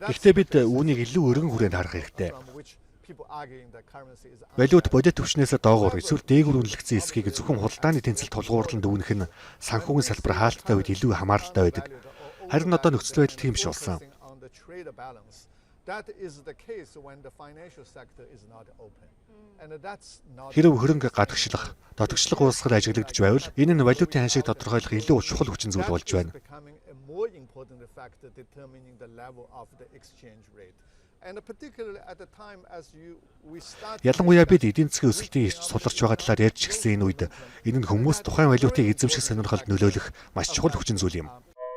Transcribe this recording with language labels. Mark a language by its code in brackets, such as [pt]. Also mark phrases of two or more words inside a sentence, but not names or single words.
[mn] Гэхдээ бид үүнийг илүү өргөн хүрээнд харах хэрэгтэй. Валют бодит түвшнээс доогуур эсвэл дээгүүр үнэлэгдсэн эсхийг зөвхөн худалдааны тэнцэлд тулгуурлан дүүнэх нь санхүүгийн салбар хаалттай үед илүү хамааралтай байдаг. Харин одоо нөхцөл байдал тийм биш болсон. [en] That is the case when the financial sector is not open. And that's not [mn] Хэрэв хөрөнгө гадагшлах, дотогшлох уулсгал ажиглагдж байвал энэ нь валютын ханшийг тодорхойлох илүү чухал хүчин зүйл болж байна. [en] becoming a more important factor determining the level of the exchange rate. And particularly at the time as we start [mn] Ялангуяа бид эдийн засгийн өсөлтийн эрч суларч байгаа талаар ярьж эхэлсэн энэ үед энэ нь хүмүүс тухайн валютыг эзэмших сонирхолд нөлөөлөх маш чухал хүчин зүйл юм.